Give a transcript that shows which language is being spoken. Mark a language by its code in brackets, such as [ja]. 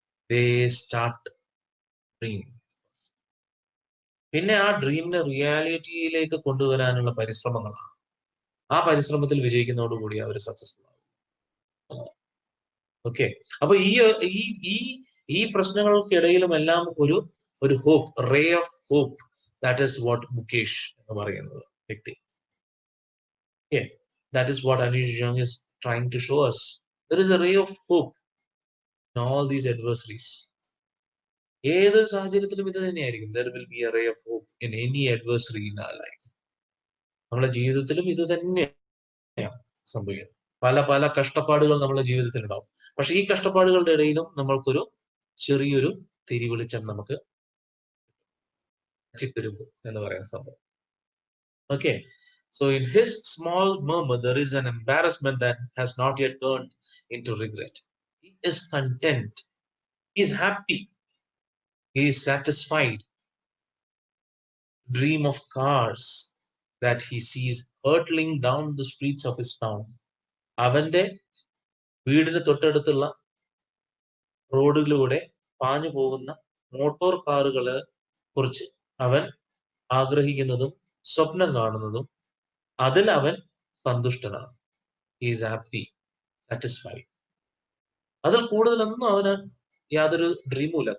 [en] They start dream. [ml] പിന്നെ ആ ഡ്രീമിനെ റിയാലിറ്റിയിലേക്ക് കൊണ്ടുവരാനുള്ള പരിശ്രമങ്ങളാണ്. ആ പരിശ്രമത്തിൽ വിജയിക്കുന്നതോടുകൂടി അവർ സക്സസ്ഫുൾ ആകും. ഓക്കെ. അപ്പൊ ഈ ഈ ഈ ഈ പ്രശ്നങ്ങൾക്കിടയിലും എല്ലാം ഒരു ഒരു hope, [en] ray of hope, that is what [ml] Mukesh എന്ന് പറയുന്നത് വ്യക്തി. [en] Okay, that is what Anish Jung is trying to show us. There is a ray of hope in all these adversaries. [ml] ഏതൊരു സാഹചര്യത്തിലും ഇത് തന്നെയായിരിക്കും. [en] There will be a ray of hope in any adversary in our life. [ml] നമ്മുടെ ജീവിതത്തിലും ഇത് തന്നെയാണ് സംഭവിക്കുന്നത്. പല പല കഷ്ടപ്പാടുകൾ നമ്മുടെ ജീവിതത്തിൽ ഉണ്ടാവും. പക്ഷെ ഈ കഷ്ടപ്പാടുകളുടെ ഇടയിലും നമ്മൾക്കൊരു ചെറിയൊരു തിരിവെളിച്ചം നമുക്ക് ചിത്തരുമ്പ് എന്ന് പറയുന്ന സംഭവം. Okay. [en] So in his small murmur, there is an embarrassment that has not yet turned into regret. He is content. He is happy. He is satisfied. Dream of cars that he sees hurtling down the streets of his town. [ml] അവന്റെ വീടിന് തൊട്ടടുത്തുള്ള റോഡിലൂടെ പാഞ്ഞു പോകുന്ന motor കാറുകളെ കുറിച്ച് അവൻ ആഗ്രഹിക്കുന്നതും സ്വപ്നം കാണുന്നതും അതിൽ അവൻ സന്തുഷ്ടനാണ്. [en] He is happy, satisfied. [ml] അതിൽ കൂടുതലൊന്നും അവന് യാതൊരു ഡ്രീമുമില്ല.